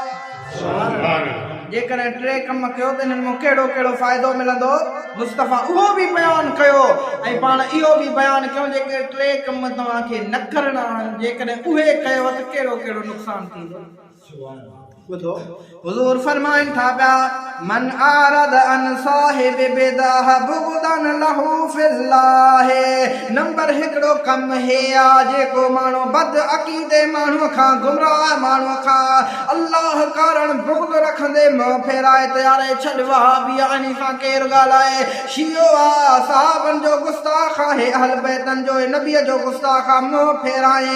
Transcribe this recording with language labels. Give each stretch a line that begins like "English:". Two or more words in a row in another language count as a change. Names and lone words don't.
Sindhi: जेकॾहिं टे कम कयो त हिननि मां कहिड़ो कहिड़ो फ़ाइदो मिलंदो मुस्तफ़ा उहो बि बयानु कयो, ऐं पाण इहो बि बयानु कयूं जेके टे कम तव्हांखे न करणा आहिनि, जेकॾहिं उहे कयो त कहिड़ो कहिड़ो नुक़सानु थींदो। ॿुधो, हुज़ूर फरमाइनि था पिया
Arabic: من أعرض عن صاحب بدعة بغضا له في الله,
Sindhi: नंबर हिकिड़ो कम हे आहे जेको माण्हू बद अक़ीदे माण्हूअ खां, गुमराह माण्हूअ खां अल्लाह कारण बुग़्द रखंदे मुंहुं फेराए तयारे छॾ, वहाबी आहे इन सां केरु ॻाल्हाए, शियो आहे सहाबनि जो गुस्ताख़ आहे, अहल बैतन जो नबीअ जो गुस्ताख़ आहे, मुंहुं फेराए।